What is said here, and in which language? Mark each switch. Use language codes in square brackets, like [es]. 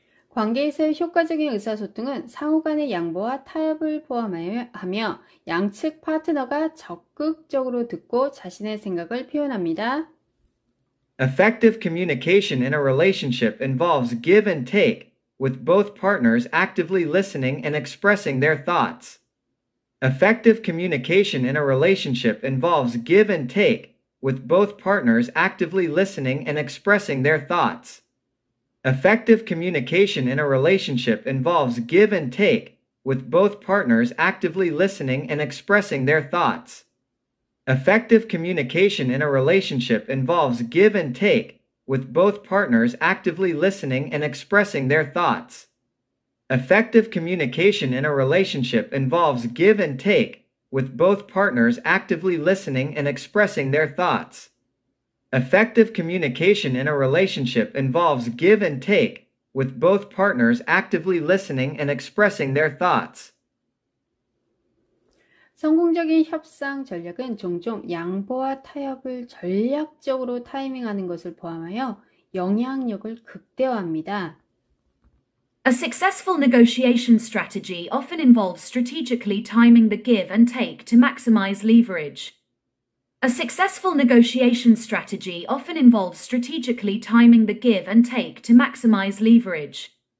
[ko] 관계에서의 효과적인 의사소통은 상호 간의 양보와 타협을 포함하며 양측 파트너가 적극적으로 듣고 자신의 생각을 표현합니다. [en] Effective communication in a relationship involves give and take, with both partners actively listening and expressing their thoughts. Effective communication in a relationship involves give and take, with both partners actively listening and expressing their thoughts. Effective communication in a relationship involves give and take, with both partners actively listening and expressing their thoughts. Effective communication in a relationship involves give and take, with both partners actively listening and expressing their thoughts. Effective communication in a relationship involves give and take, with both partners actively listening and expressing their thoughts. Effective communication in a relationship involves give and take, with both partners actively listening and expressing their thoughts. [ko] 성공적인 협상 전략은 종종 양보와 타협을 전략적으로 타이밍하는 것을 포함하여 영향력을 극대화합니다. [en] A successful negotiation strategy often involves strategically timing the give and take to maximize leverage. A successful negotiation strategy often involves strategically timing the give and take to maximize leverage.